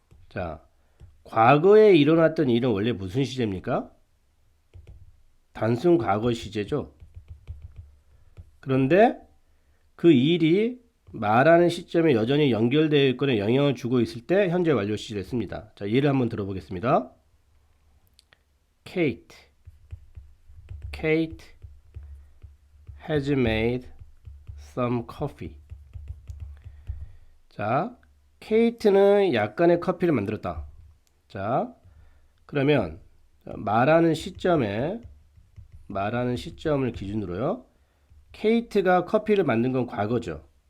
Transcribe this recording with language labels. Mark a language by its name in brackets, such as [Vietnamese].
[Korean] 자, 과거에 일어났던 일은 원래 무슨 시제입니까? 단순 과거 시제죠. 그런데 그 일이 말하는 시점에 여전히 연결되어 있거나 영향을 주고 있을 때 현재 완료 시제를 씁니다. 자, 예를 한번 들어보겠습니다. [English] Kate has made some coffee. [Korean] 자, 케이트는 약간의 커피를 만들었다. 자, 그러면 말하는 시점을 기준으로요. 케이트가 커피를 만든 건 과거죠.